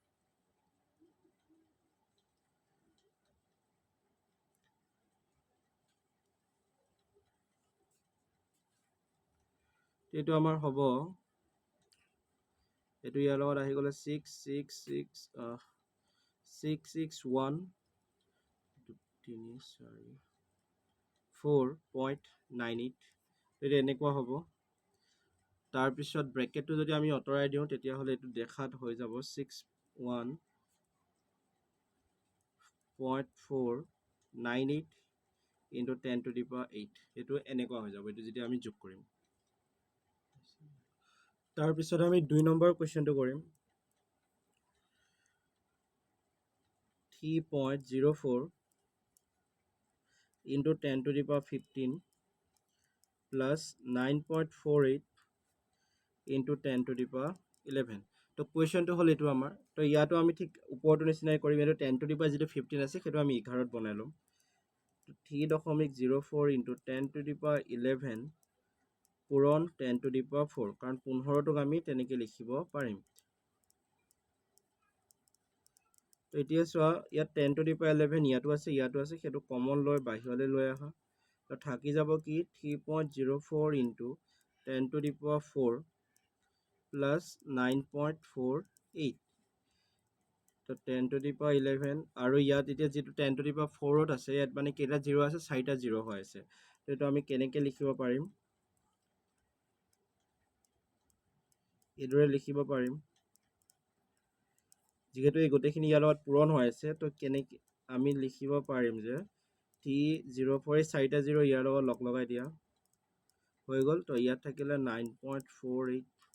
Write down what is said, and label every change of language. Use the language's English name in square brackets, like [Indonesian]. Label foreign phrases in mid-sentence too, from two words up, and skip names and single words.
[Assamese] এটো আমাৰ হ'ব এটো ইয়াৰ লগত আহি গলে 6 6 6 6 6 1 3 4 4.98 এটো এনেকুৱা হ'ব তাৰ পিছত ব্ৰেকেটটো যদি আমি অতৰাই দিও তেতিয়া হলে এটো দেখাত হৈ যাব [English] 61.498 into 10 to the power 8 [Assamese] এটো এনেকুৱা হৈ যাব এটো যদি আমি যোগ কৰিম তাৰ পিছত আমি 2 নম্বৰ কোৱেশ্চনটো কৰিম 3.04 [English] into 10 to the power 15 plus 9.48 into 10 to the power 11 [Assamese] তো কোৱেশ্চনটো হল এটো আমাৰ তো ইয়াতো আমি ঠিক ওপৰটো নিচিনাই কৰিম এটো [English] 10 to the power [Assamese] যেটো 15 আছে সেটো আমি 11 ত বনাই লম 3.04 [English] into 10 to the power 11 [Assamese] পূৰণ [English] 10 to the power 4 [Assamese] কাৰণ 15 টোক আমি তেনেকৈ লিখিব পাৰিম তো এতিয়া চোৱা ইয়াত [English] 10 to the power 11 [Assamese] ইয়াতো আছে সেটো কমন লৈ বাহিৰলৈ লৈ আহা তো থাকি যাব কি 3.04 [English] into 10 to the power 4 plus 9.48 [Assamese] তো [English] 10 to the power 11 [Assamese] আৰু ইয়াত এতিয়া যেটো [English] 10 to the power 4 [Assamese] আছে ইয়াত মানে কেটা জিৰো আছে 4টা জিৰো হৈ আছে তো এটো আমি কেনেকৈ লিখিব পাৰিম এদৰে লিখিব পাৰিম যেহেতু এই গোটেইখিনি ইয়াৰ লগত পূৰণ হৈ আছে তো কেনেকৈ আমি লিখিব পাৰিম যে T04 4টা জিৰো ইয়াৰ লগত লগ লগাই দিয়া হৈ গ'ল তো ইয়াত থাকিলে 9.48